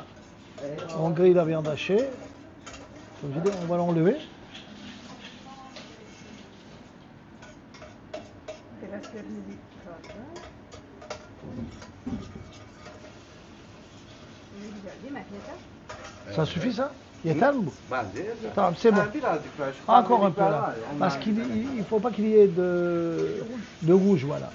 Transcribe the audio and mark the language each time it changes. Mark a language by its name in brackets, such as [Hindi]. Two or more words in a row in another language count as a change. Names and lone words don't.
[French] On grille la viande hachée. Comme je dis, on va l'enlever. Ça suffit ça? [Turkish] Yeter mi bu? Tamam, [French] c'est bon. Encore un peu là. Parce qu'il ne faut pas qu'il y ait de rouge, voilà.